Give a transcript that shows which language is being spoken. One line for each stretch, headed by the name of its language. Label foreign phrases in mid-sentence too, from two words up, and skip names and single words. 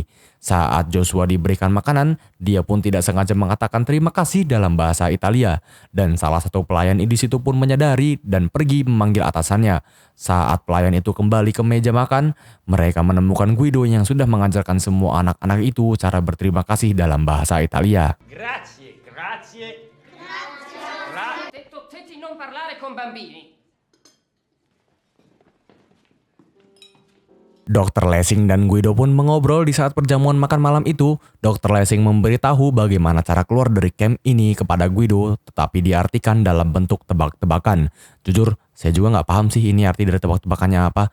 Indonesian: Saat Joshua diberikan makanan, dia pun tidak sengaja mengatakan terima kasih dalam bahasa Italia. Dan salah satu pelayan di situ pun menyadari dan pergi memanggil atasannya. Saat pelayan itu kembali ke meja makan, mereka menemukan Guido yang sudah mengajarkan semua anak-anak itu cara berterima kasih dalam bahasa Italia.
Italian: Grazie, grazie. Detto te di non parlare con bambini.
Indonesian: Dr. Lessing dan Guido pun mengobrol di saat perjamuan makan malam itu. Dr. Lessing memberitahu bagaimana cara keluar dari camp ini kepada Guido, tetapi diartikan dalam bentuk tebak-tebakan. Jujur, saya juga nggak paham sih ini arti dari tebak-tebakannya apa.